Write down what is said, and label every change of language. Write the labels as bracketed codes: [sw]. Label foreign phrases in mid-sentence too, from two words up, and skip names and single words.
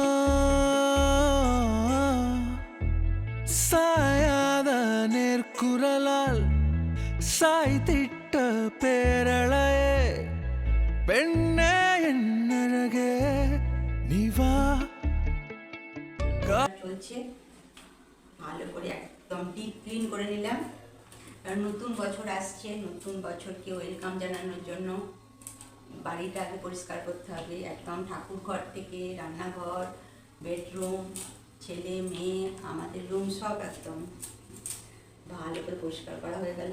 [ta] சாயாத நேர்குரலால் சாய்த்திட்ட பேரழையே பெண்ணே என் அழகே நிவா [bn] চলছে ভালো করে একদম [en] deep clean [bn] করে নিলাম। কারণ নতুন বছর আসছে, নতুন বছরকে ওয়েলকাম জানানোর জন্য বাড়িটা আগে পরিষ্কার করতে হবে। একদম ঠাকুর ঘর থেকে রান্নাঘর, বেডরুম, ছেলে মেয়ে, আমাদের রুম সব একদম ভালো করে পরিষ্কার করা হয়ে গেল।